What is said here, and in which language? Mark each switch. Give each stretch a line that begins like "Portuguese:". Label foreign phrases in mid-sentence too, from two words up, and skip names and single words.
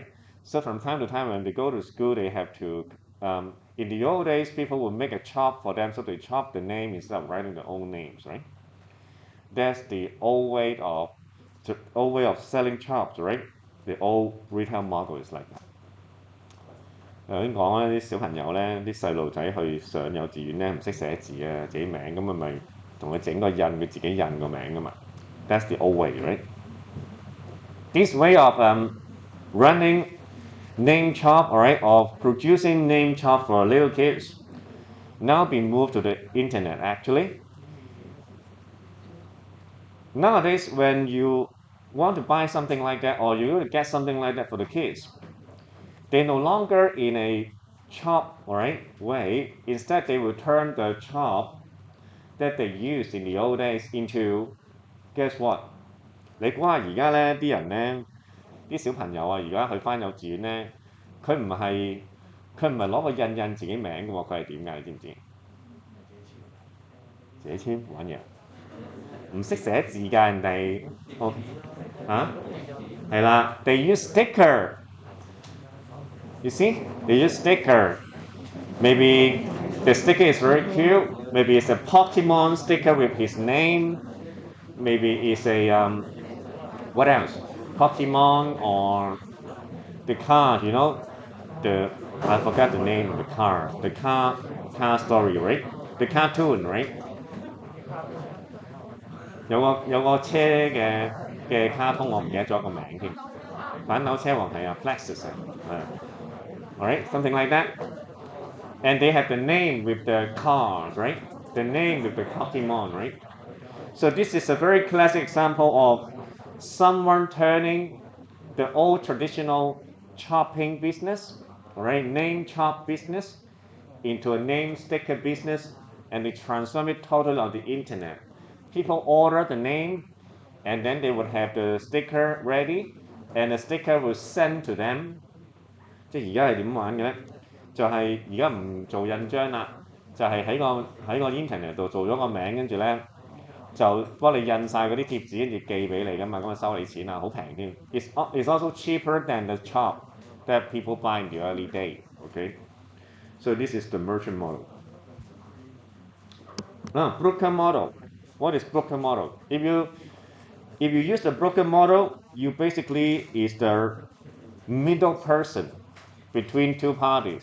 English: So from time to time, when they go to school, they have to. In the old days, people would make a chop for them, so they chop the name instead of writing their own names, right? That's the old way of selling chops, right? The old retail model is like that.
Cantonese: 頭先講咧，啲小朋友咧，啲細路仔去上幼稚園咧，唔識寫字啊，自己名咁啊，咪同佢整個印，佢自己印個名噶嘛。
English: That's the old way, right? This way of running name shop, all right, of producing name shop for little kids, now been moved to the internet. Actually, nowadays when you want to buy something like that or you want to get something like that for the kids, they're no longer in a shop, all right, way. Instead, they will turn the shop that they used in the old days into, guess what?
Cantonese: 你估下而家咧啲人咧，啲小朋友啊，而家去翻幼稚園咧，佢唔係佢唔係攞個印自己名嘅喎，佢係點㗎？你知唔知？自己簽玩嘢，唔識寫字㗎人哋，哦嚇係啦 ，
English: they use sticker. You see, they use sticker. Maybe the sticker is very cute. Maybe it's a Pokemon sticker with his name. Maybe it's a what else? Pokemon or the car, you know, the I forgot the name of the car. The car story, right? The cartoon, right?
Cantonese: 有個車嘅卡通，我唔記得咗個名添。
English: 反斗車王係啊，Plexus 啊 ，alright, something like that. And they have the name with the cars, right? The name with the Pokemon, right? So this is a very classic example of someone turning the old traditional chopping business, right, name chop business, into a name sticker business, and they transform it totally on the internet. People order the name, and then they would have the sticker ready, and the sticker was sent to them.
Cantonese: 即係而家係點玩嘅咧？就係而家唔做印章啦，就係喺個 internet 度做咗個名，跟住咧就幫你印晒嗰啲貼紙，跟住寄俾你噶嘛，咁啊收你錢啊，好平添。
English: It's also cheaper than the shop that people buy in the early day. Okay, so this is the merchant model. Broker model. What is broker model? If you use the broker model, you basically is the middle person between two parties.